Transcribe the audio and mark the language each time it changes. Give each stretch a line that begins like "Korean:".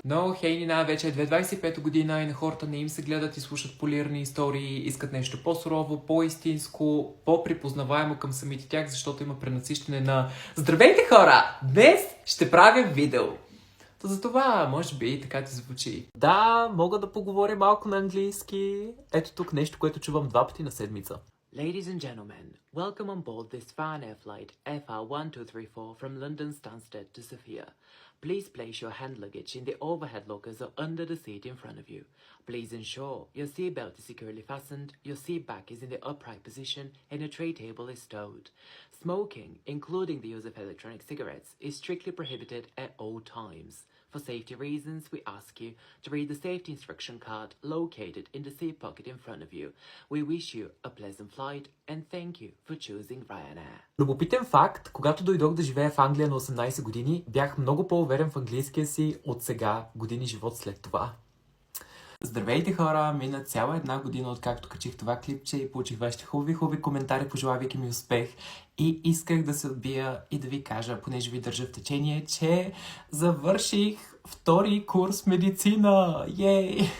Bulgarian: Но хейнина, вече е 2025 година и на хората не им се гледат и слушат полирани истории, искат нещо по-сурово, по-истинско, по-припознаваемо към самите тях, защото има пренасищане на Здравейте хора! Днес ще правя видео! Затова, може би, така ти звучи. Да, мога да поговоря малко на английски. Ето тук нещо, което чувам 2 пъти на седмица.
English: Ladies and gentlemen, welcome on board this Ryanair flight FR1234 from London Stansted to Sofia. Please place your hand luggage in the overhead lockers or under the seat in front of you. Please ensure your seatbelt is securely fastened, your seat back is in the upright position, and your tray table is stowed. Smoking, including the use of electronic cigarettes, is strictly prohibited at all times. For safety reasons, we ask you to read the safety instruction card located in the seat pocket in front of you. We wish you a pleasant flight and thank you for choosing Ryanair.
Bulgarian: Любопитен факт, когато дойдох да живея в Англия на 18 години, бях много по-уверен в английския си от сега, години живот след това. Здравейте хора! Мина цяла една година откакто качих това клипче и получих вашите хубави коментари, пожелавайки ми успех. И исках да се отбия и да ви кажа, понеже ви държа в течение, че завърших втори курс медицина! Ей!